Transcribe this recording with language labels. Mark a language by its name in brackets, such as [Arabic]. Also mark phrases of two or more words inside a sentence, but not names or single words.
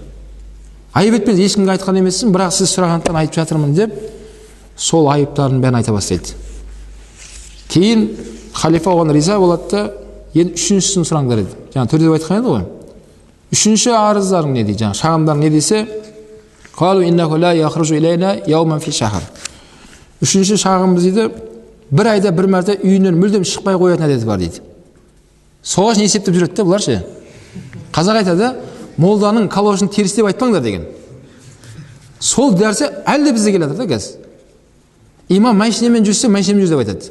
[Kazakh] Айып етпеңіз, ешкімге айтқан емессің, бірақ сіз сұрағандықтан айтып жатырмын деп, сол айыптарын бәрін айта бастайды. Кейін халифа оған риза болады да, енді үшіншісін сұраңдар еді. Жаңа төрде айтқан еді ғой. Үшінші арыздарың не дейді? Жаңа шағымдарың не десе, [Arabic] قالوا إنه لا يخرج إلينا يوما في شهر. [Kazakh] Үшінші шағымыз дейді, бір айда бір мәрте үйінен мүлдем шықпай қоятын әдеті бар дейді. Соғаш не есептеп жүреді де бұлар ше? Қазақ айтады, молданың калошын теріс деп айтпаңдар деген. Сол дәрсе әлде бізде келе жатыр да қазір. Имам машинамен жүрсе, машинамен жүр деп айтады.